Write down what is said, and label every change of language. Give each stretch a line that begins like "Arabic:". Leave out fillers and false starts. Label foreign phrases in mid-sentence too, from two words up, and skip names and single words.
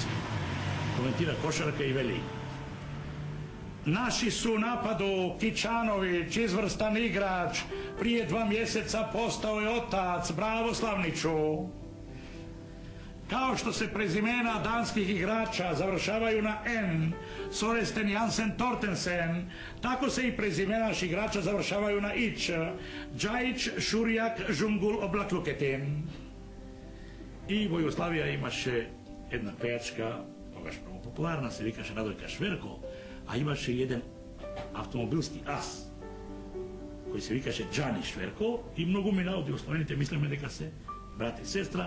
Macedonian: Коментира кошарка и вели:
Serbian: наши су нападо Кичановиќ, изврстан играч, прije 2 месеца постао е отац, браво Славничу. Као што се презимена данских играча завршавају на Н, Сорестен Јансен Тортенсен, тако се и презимена играча завршавају на Иќ, Џајич Шуријак Жумгул Облаклукетин.
Macedonian: И во Југославија имаше една пејачка, тогаш многу популарна, се викаше Радојка Шверко, а имаше еден автомобилски ас, кој се викаше Џани Шверко, и многу мина од југословените мислиме дека се брат и сестра.